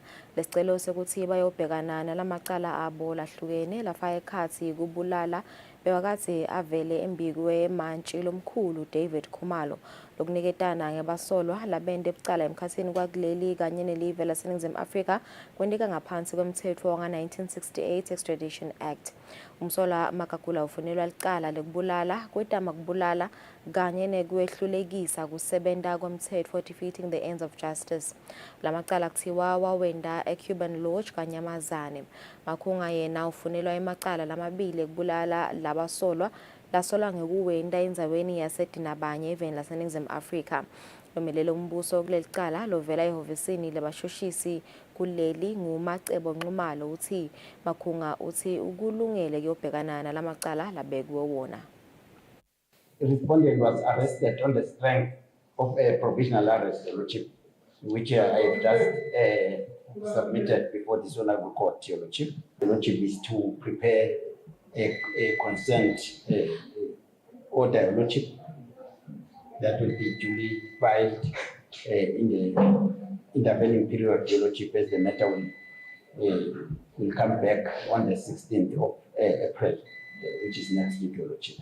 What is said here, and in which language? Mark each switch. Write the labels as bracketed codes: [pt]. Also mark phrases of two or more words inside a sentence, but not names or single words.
[ss] Lesicelo sekuthi bayobhekana nalamacala abo lahlukene lafaka ekhathi kubulala bewakathi avele embikwe eMantshi lomkhulu David Khumalo lokuniketana ngebasolwa labende ebucala emkhathini kwakuleli kanye nelive laseNingizimu Afrika kwendika ngaphansi kwemthetho wanga-1968 [en] Extradition Act. [ss] Umsolwa Magagula ufunelwa licala lekubulala kwetama kubulala kanye nekwehlulekisa kusebenta komthetho [en] defeating the ends of justice. [ss] Lamacala kuthiwa wawenda eCuban Lodge kaNyamazane. Makhunga yena ufunelwa emacala lamabili ekubulala labasolwa lasolwa ngekuwenda endzaweni yaseDinabanye eveni laseNingizimu Afrika. Lomelelo umbuso kuleli cala lovela ehhovisini lebashushisi kuleli ngumacebo nqumalo uthi Makhunga uthi ukulungele kuyobhekana nalamacala labekwe wona. [en] The respondent was arrested on the strength of a provisional arrest, Lordship, which I have just submitted before this honorable court, Your Lordship. The Lordship is to prepare a consent order, Lordship, that will be duly filed in the intervening period, Your Lordship, as the matter will come back on the 16th of April, which is next week, Your Lordship.